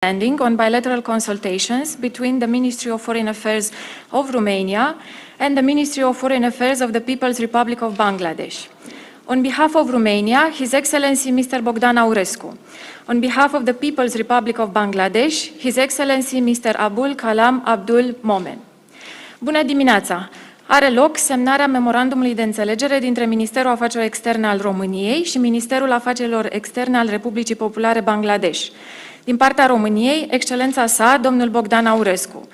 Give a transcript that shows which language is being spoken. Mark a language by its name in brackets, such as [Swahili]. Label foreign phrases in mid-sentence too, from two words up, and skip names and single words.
[English] on bilateral consultations between the Ministry of Foreign Affairs of Romania and the Ministry of Foreign Affairs of the People's Republic of Bangladesh. On behalf of Romania, His Excellency Mr. Bogdan Aurescu. On behalf of the People's Republic of Bangladesh, His Excellency Mr. Abdul Momen. [Romanian] Bună dimineața! Are loc semnarea memorandumului de înțelegere dintre Ministerul Afacerilor Externe al României și Ministerul Afacerilor Externe al Republicii Populare Bangladesh. Din partea României, Excelența sa, domnul Bogdan Aurescu.